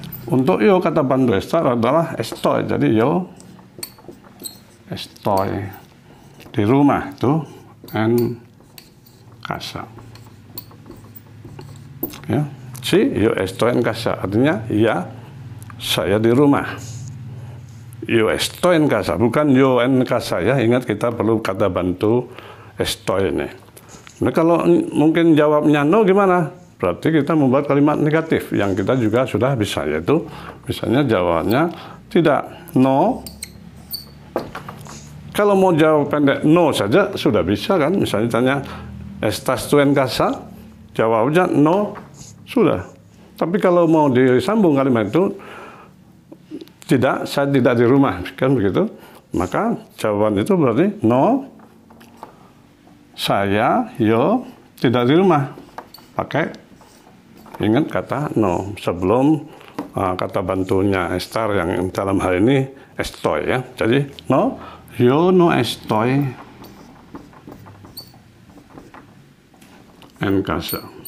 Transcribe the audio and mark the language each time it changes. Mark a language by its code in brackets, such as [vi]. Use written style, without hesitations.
[id] Untuk yo kata bantu estar adalah estoy. Jadi [es] yo estoy [id] di rumah itu [es] en casa. Ya, si yo estoy en casa. [id] Artinya ya saya di rumah. [es] Yo estoy en casa, [id] bukan [es] yo en casa [id] ya. Ingat kita perlu kata bantu estoy ini. Nah, kalau mungkin jawabnya no gimana? Berarti kita membuat kalimat negatif yang kita juga sudah bisa, yaitu misalnya jawabannya tidak, no. Kalau mau jawab pendek no saja sudah bisa kan? Misalnya tanya, [es] ¿estás tú en casa? [id] Jawabnya no, sudah. Tapi kalau mau disambung kalimat itu, tidak, saya tidak di rumah, kan begitu? Maka jawaban itu berarti no, saya, yo, tidak di rumah. Pakai, ingat kata no, sebelum kata bantunya estar yang dalam hal ini estoy ya. Jadi [es] no, yo no estoy en casa.